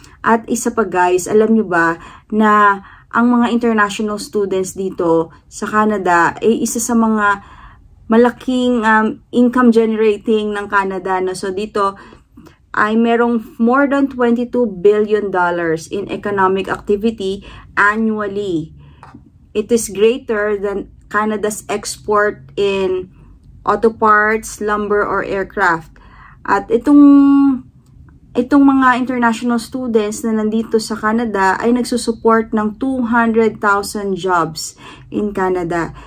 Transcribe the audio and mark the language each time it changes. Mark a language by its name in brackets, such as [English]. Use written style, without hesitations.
[Filipino] At isa pa guys, alam nyo ba na ang mga international students dito sa Canada ay isa sa mga malaking [English] income generating [Filipino] ng Canada. No? [English] So [Filipino] dito ay merong [English] more than $22 billion in economic activity annually. It is greater than Canada's export in auto parts, lumber, or aircraft. [Filipino] At itong mga international students na nandito sa Canada ay nagsusupport ng 200,000 [English] jobs in Canada.